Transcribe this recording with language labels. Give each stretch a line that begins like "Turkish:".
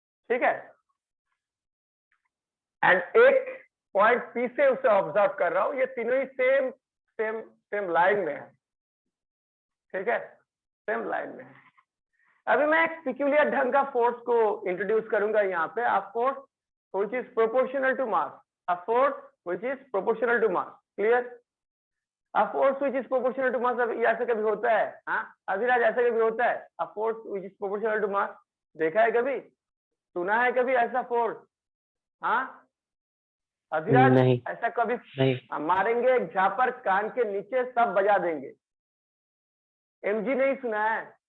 Hindi: ठीक है, एंड एक पॉइंट P से उसे ऑब्जर्व कर रहा हूँ। ये तीनों ही सेम लाइन में है। ठीक है, सेम लाइन में है। अभी मैं एक पिक्यूलियर ढंग का फोर्स को इंट्रोड्यूस करूंगा यहाँ पे।
English: A force which is proportional to mass, a force which is proportional to mass। Clear? a force which is proportional to mass,
Hindi: अभी ऐसे कभी होता है? हाँ अभिराज, ऐसे कभी होता है?
English: a force which is proportional to mass
Hindi: देखा है कभी? सुना है कभी ऐसा फोर्स? हाँ अभिराज, नहीं ऐसा कभी नहीं मारेंगे एक झापर कान के नीचे सब बजा देंगे। mg नहीं सुना है?